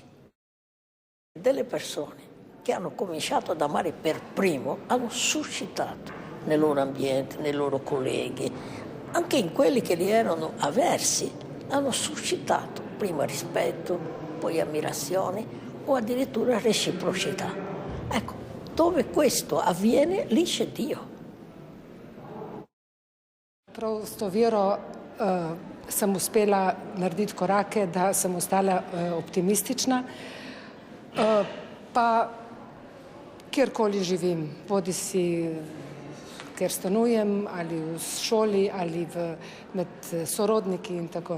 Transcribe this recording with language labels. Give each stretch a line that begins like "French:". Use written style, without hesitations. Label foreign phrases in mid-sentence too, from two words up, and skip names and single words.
Italian: Delle persone che hanno cominciato ad amare per primo hanno suscitato nel loro ambiente, nei loro colleghi, anche in quelli che li erano avversi, hanno suscitato prima rispetto, poi ammirazione o addirittura reciprocità. Ecco, dove questo avviene, lì c'è Dio.
Slovenian: Prav s to vero sem uspela narediti korake, da sem ostala optimistična. Pa kjerkoli živim, bodi si ker stanujem ali v šoli ali med sorodniki in tako.